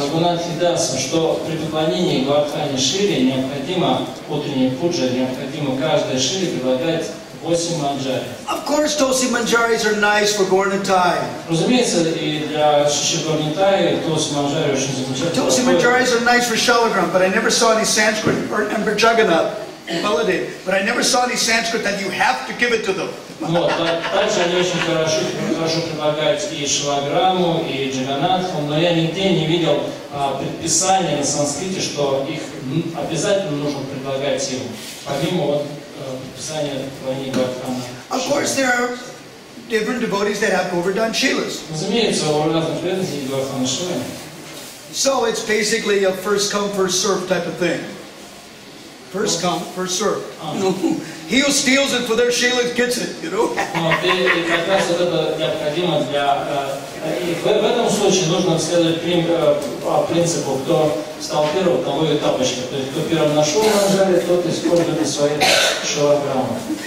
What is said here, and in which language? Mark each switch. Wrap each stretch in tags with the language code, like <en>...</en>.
<ru>Рагунатхи Дасу, что при поклонении Гвардхане Шире необходимо утренняя пуджа, необходимо каждой Шире предлагать 8 манджари.</ru> <en>Of course, Tulsi manjaris are nice for Gaurnitai.</en> <ru>Разумеется, и для Шиши Горнитаи Tulsi манджари очень замечательно.</ru> <en>Tulsi manjaris are nice for Shalagram, but I never saw any Sanskrit, and for Jagannath, Baladev, but I never saw any Sanskrit that you have to give it to them.</en> <ru>Вот, также они очень хорошо предлагают и Шилаграмму, и Джаганатху, но я нигде не видел предписания на санскрите, что их обязательно нужно предлагать им, помимо вот предписания поклонения Гвардхана.</ru> <en>Of course, there are different devotees that have Govardhan Shilas.</en> <ru>Разумеется, у разных преданных есть Гвардхана Шилы.</ru> <en>So it's basically a first come, first served type of thing. First come, first served. He who steals it for their Shila gets it, you know.</en> <ru>И как раз вот это необходимо для... И в этом случае нужно следовать принципу, кто стал первым, того и тапочка. То есть, кто первым нашел манджари, тот использует свои шилограммы.</ru>